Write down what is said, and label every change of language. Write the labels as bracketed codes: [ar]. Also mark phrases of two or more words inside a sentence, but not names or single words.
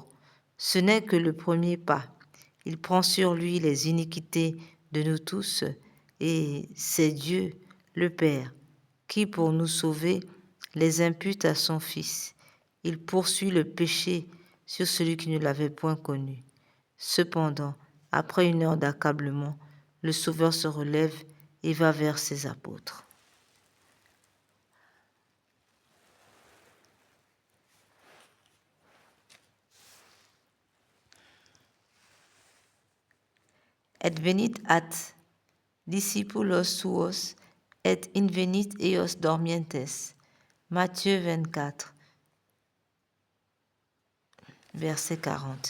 [fr] Ce n'est que le premier pas. Il prend sur lui les iniquités de nous tous et c'est Dieu, le Père, qui, pour nous sauver, les impute à son Fils. Il poursuit le péché sur celui qui ne l'avait point connu. Cependant, après une heure d'accablement, le Sauveur se relève et va vers ses apôtres. [la] Et venit ad discipulos suos et invenit eos dormientes. [fr] Matthieu 24, verset 40.